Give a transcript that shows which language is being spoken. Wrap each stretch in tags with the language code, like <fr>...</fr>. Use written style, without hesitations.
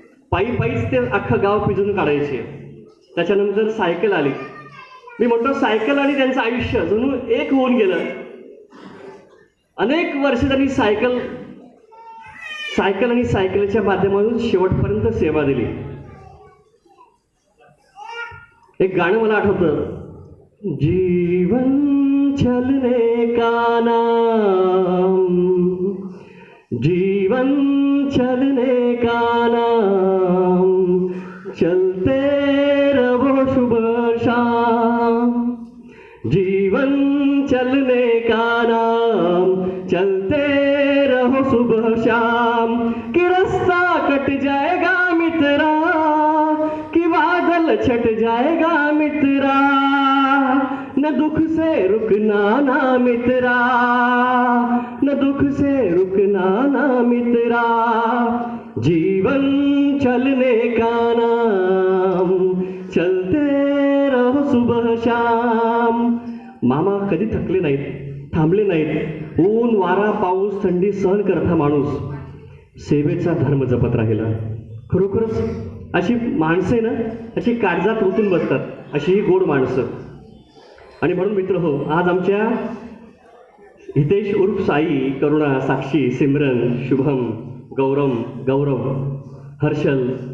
<mr>पायीच ते अख्खं गाव पिजून काढायचे. त्याच्यानंतर सायकल आली. मी म्हणतो सायकल आणि त्यांचं आयुष्य जणू एक होऊन गेलं. अनेक वर्ष त्यांनी सायकल आणि सायकलच्या माध्यमातून शेवटपर्यंत सेवा दिली. एक गाणं मला आठवतं,</mr> <hi>जीवन चलने का नाम, जीवन चलने का नाम, चलते रहो शुभ शाम, जीवन चलने का नाम, चलते रहो सुबह शाम, कि रास्ता कट जाएगा मित्रा, कि बादल छट जाएगा मित्रा, न दुख से रुकना ना मित्रा, न दुख से रुकना ना मित्रा, जीवन चलने का नाम, चलते रहो सुबह शाम.</hi> <mr>मामा कधी थकले नाहीत, थांबले नाहीत. ऊन, वारा, पाऊस, थंडी सहन करता माणूस सेवेचा धर्म जपत राहिला. खरोखरच अशी माणसे ना, अशी काळजात रुतून बसतात, अशी ही गोड माणसं. आणि म्हणून मित्र हो, आज आमच्या हितेश उर्फ साई, करुणा, साक्षी, सिमरन, शुभम, गौरव, हर्षल</mr>